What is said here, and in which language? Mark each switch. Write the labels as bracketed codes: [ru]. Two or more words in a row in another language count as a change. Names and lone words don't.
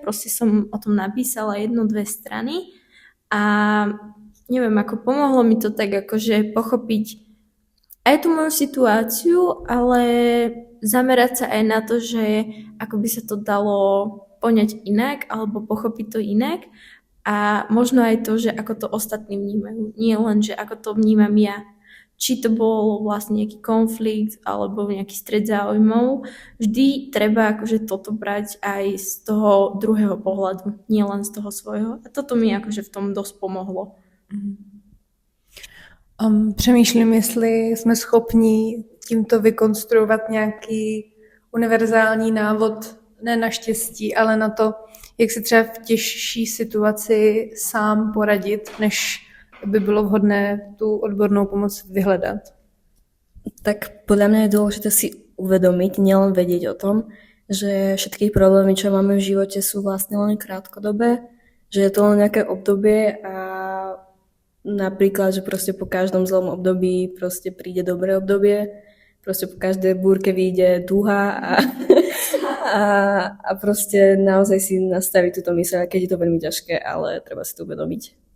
[sk] Proste som o tom napísala 1-2 strany a neviem, ako pomohlo mi to tak akože pochopiť aj tú moju situáciu, ale zamerať sa aj na to, že ako by sa to dalo poňať inak alebo pochopiť to inak a možno aj to, že ako to ostatní vnímajú. Nie len, že ako to vnímam ja. Či to bol vlastne nejaký konflikt alebo nejaký stret záujmov. Vždy treba akože toto brať aj z toho druhého pohľadu, nie len z toho svojho. A toto mi akože v tom dosť pomohlo. [cs] Přemýšlím, jestli jsme schopni tímto vykonstruovat nějaký univerzální návod, ne na štěstí, ale na to, jak si třeba v těžší situaci sám poradit, než by bylo vhodné tu odbornou pomoc vyhledat. [sk] Tak podľa mňa je dôležité si uvedomiť, nielen vedieť o tom, že všetky problémy, čo máme v živote, sú vlastne len krátkodobé, že je to len nejaké obdobie a napríklad, že proste po každom zlom období proste príde dobré obdobie, proste po každej búrke vyjde duha a proste naozaj si nastaviť túto myseľ, keď je to veľmi ťažké, ale treba si to uvedomiť.